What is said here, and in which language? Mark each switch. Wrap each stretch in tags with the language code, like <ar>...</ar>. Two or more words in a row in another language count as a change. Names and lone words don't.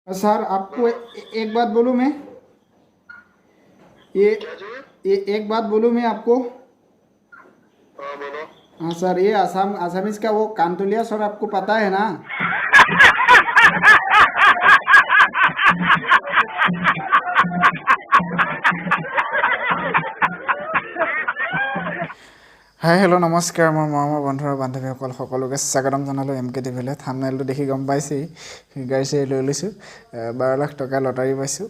<hi>सर आपको एक बात बोलूँ मैं ये एक बात बोलूँ मैं आपको। हाँ बोलो। हाँ सर, ये आसामीज का वो कांतुलिया सर आपको पता है ना?</hi> <en>hi hello'</en> <as>নমস্কাৰ, মোৰ মৰমৰ বন্ধু আৰু বান্ধৱীসকল সকলোকে স্বাগতম জনালোঁ এম কে টিভিলৈ। থাম্বনেইলটো দেখি গম পাইছেই, গাড়ী চাড়ী লৈ লৈছোঁ, 12 লাখ টকা লটাৰী পাইছোঁ।</as>